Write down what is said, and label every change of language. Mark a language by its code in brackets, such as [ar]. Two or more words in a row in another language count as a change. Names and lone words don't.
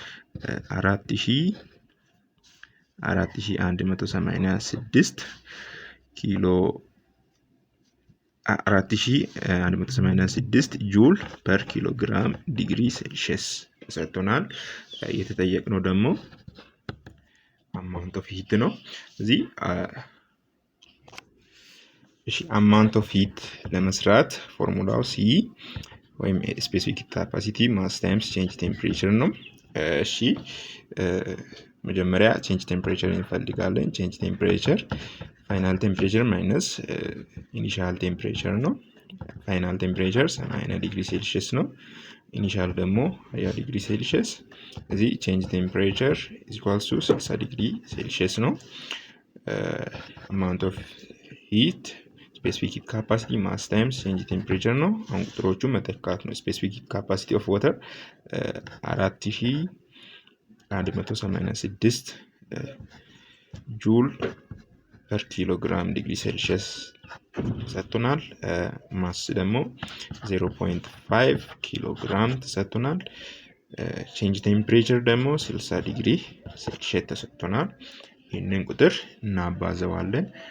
[am] 4186 ኪሎ 4186 [en] joule per kilogram degree Celsius [am] ተሰጥቶናል የተጠየቅነው ደግሞ [en] amount of heat [am] ነው እዚህ እሺ [en] amount of heat [am] ለመስራት ፎርሙላው C ወይም [en] specific capacity mass times change temperature [am] ነው እሺ [en] መጀመሪያ change temperature እንፈልጋለን change temperature final temperature minus initial temperature ነው final temperature 80 degree Celsius ነው initial ደግሞ 20 degree Celsius እዚህ change temperature is equals to 60 degree Celsius ነው amount of heat specific heat capacity mass times change temperature [am] ነው አሁን ቁጥሮቹ መተካት ነው [en] specific heat capacity of water [am] 4186 [en] joule per kilogram degree Celsius [am] ተሰጥቶናል ማስ ደግሞ 0.5 ኪሎግራም ተሰጥቶናል [en] change temperature [am] ደግሞ 60 [en] degree Celsius [am] ተሰጥቶናል ይሄንን ቁጥር እናባዛዋለን